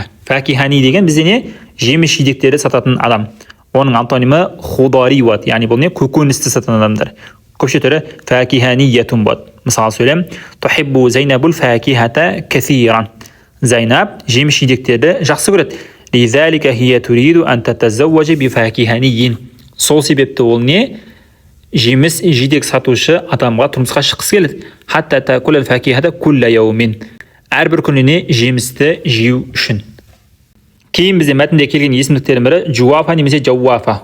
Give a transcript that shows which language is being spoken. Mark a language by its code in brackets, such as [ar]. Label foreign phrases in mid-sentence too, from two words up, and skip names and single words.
[kk] Фәкихани деген бізде не? Жеміс жидектерді сататын адам. Оның антонимі худари болады. Яғни бұл не? Көкөністі сататын адамдар. Көпше түрі фәкиханиятун болады. Мысалы сөйлем, [ar] تحب زينب الفاكهة كثيرا. [kk] Зайнаб жеміс жидектерді жақсы көреді. [ar] لذلك هي تريد أن تتزوج بفكهاني. [kk] Сол себепті ол не? Жеміс жидек сатушы адамға тұрмысқа шыққысы келеді. [ar] حتى تأكل الفاكهة كل يوم. [kk] Әрбір күніне жемісті жеу үшін. Кейін бізде мәтінде келген есімдіктердің бірі жуафа немесе жауафа.